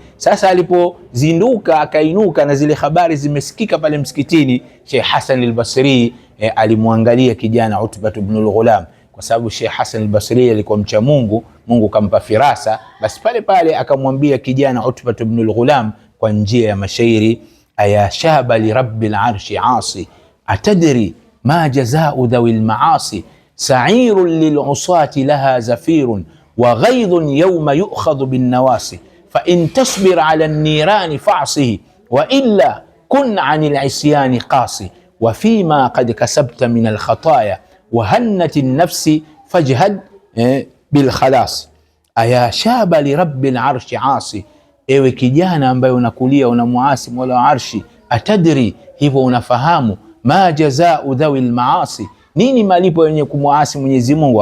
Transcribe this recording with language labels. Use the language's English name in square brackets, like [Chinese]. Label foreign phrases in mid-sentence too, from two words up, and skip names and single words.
[Swahili] Sasa alipozinduka akainuka na zile habari zimesikika pale msikitini, Sheikh Hasan al-Basri alimwangalia kijana Utbatu ibn al-Ghulam, kwa sababu Sheikh Hasan al-Basri alikuwa mcha Mungu, Mungu kampa firasa. Basi pale akamwambia kijana Utbatu ibn al-Ghulam kwa njia ya mashairi, [Arabic] أيا شابا لرب العرش عاص أتدري ما جزاء ذوي المعاصي سعير للعصاة لها زفير وغيظ يوم يؤخذ بالنواصي فإن تصبر على النيران فاعصه وإلا كن عن العصيان قاص وفيما قد كسبت من الخطايا وحنت النفس فاجهد بالخلاص. أيا شابا لرب العرش عاص, [Swahili] ewe kijana ambaye unakulia unamuasi Mola wa Arshi, atadri, hivyo unafahamu, [Arabic] ما جزاء ذوي المعاصي, [Swahili] nini malipo yenye kumuasi Mwenyezi Mungu?